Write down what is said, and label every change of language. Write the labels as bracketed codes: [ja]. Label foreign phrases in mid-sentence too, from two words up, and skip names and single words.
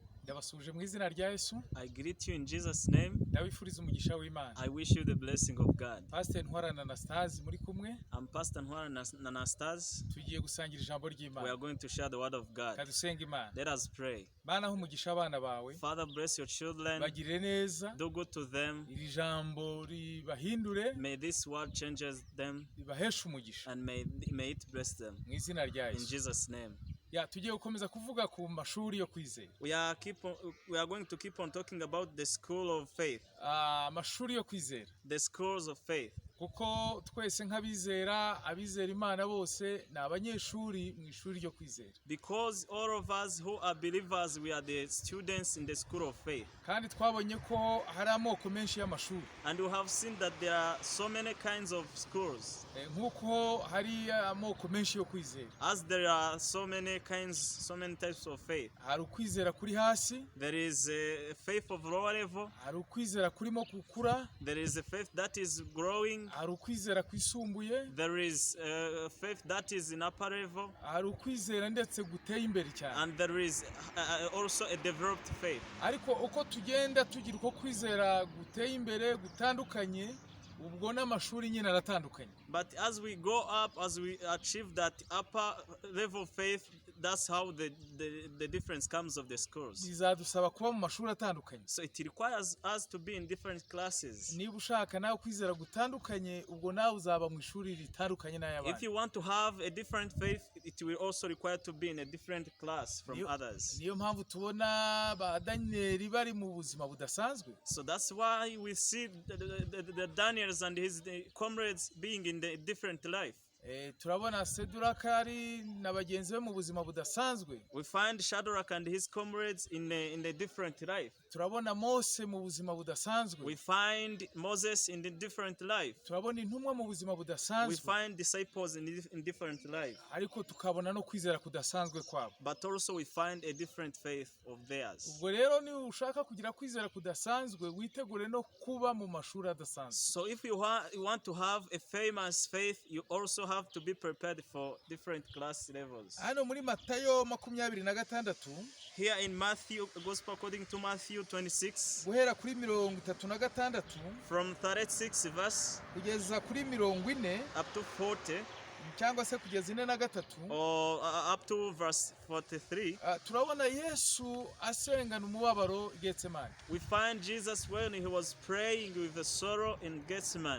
[rw] Ndabasuje mu izina rya Yesu. [en] I greet you in Jesus' name. [rw] Ndabifuriza umugisha w'Imana. [en] I wish you the blessing of God. [rw] Pastor Ntwarana Anastase muri kumwe. [en] I'm Pastor Ntwarana Anastase. [rw] Tugiye gusangira ijambo [en] We [rw] ry'Imana. [en] are going to share the word of God. [rw] Kadusenga Imana. [en] Let us pray. [rw] Mana aho umugisha abana bawe. [en] Father, bless your children. [rw] Bagire neza. [en] Do good to them. [rw] Iri jambo ribahindure. [en] May this word changes them [rw] Ribaheshe umugisha. [en] and may it bless them. [rw] Mu izina rya [en] In [rw] Yesu. [en] Jesus' name. [rw] Ya tugiye gukomeza kuvuga ku mashuri yo kwizera. [en] We are going to keep on talking about the school of faith. [rw] Amashuri yo kwizera. [en] The schools of faith. [rw] Kuko twese nk'abizera, abizera Imana bose ni abanyeshuri mu ishuri ryo kwizera. [en] Because all of us who are believers, we are the students in the school of faith. [rw] Kandi twabonye ko hari amoko menshi y'amashuri. [en] And we have seen that there are so many kinds of schools. [rw] Nk'uko hari amoko menshi yo kwizera. [en] As there are so many types of faith. [rw] Hari ukwizera kuri hasi. [en] There is a faith of lower level. [rw] Hari ukwizera kurimo gukura. [en] There is a faith that is growing. [rw] Hari ukwizera kwisumbuye. [en] There is a faith that is in upper level. [rw] Hari ukwizera ndetse guteye imbere cyane. [en] And there is also a developed faith. [rw] Ariko uko tugenda tugira uko kwizera guteye imbere gutandukanye, ubwo n'amashuri nyine aratandukanye. [en] But as we go up, as we achieve that upper level faith, that's how the difference comes of the schools. [rw] Bizadusaba kuba mu mashuri atandukanye. [en] So it requires us to be in different classes. [rw] Niba ushaka nawe kwizera gutandukanye, ubwo nawe uzaba mu ishuri ritandukanye n'ay'abandi. [en] If you want to have a different faith, it will also require to be in a different class from others. [rw] Niyo mpamvu tubona ba Daniel bari mu buzima budasanzwe. [en] So that's why we see the Daniels and his comrades being in the different life. [rw] Turabona Sedurakari na bagenzi be mu buzima budasanzwe. [en] We find Shadrach and his comrades in a different life. [rw] Turabona Mose mu buzima budasanzwe. [en] We find Moses in a different life. [rw] Turabona intumwa mu buzima [en] We [rw] budasanzwe. [en] find disciples in different life. [rw] Ariko tukabona no kwizera kudasanzwe kwabo. [en] But also we find a different faith of theirs. [rw] Ubwo rero ni ushaka kugira kwizera kudasanzwe, witegure no kuba mu mashuri adasanzwe. [en] So if you want to have a famous faith, you also have to be prepared for different class levels. [rw] Hano muri Matayo 26 [en] Here in Matthew, Gospel according to Matthew 26, [rw] guhera kuri 36 [en] from 36 verse [rw] kugeza kuri 40 [en] up to 40, [rw] cyangwa se kugeza 43 [en] or up to verse 43, [rw] turabona Yesu asengana umubabaro Getsemani. [en] we find Jesus when he was praying with the sorrow in Gethsemane.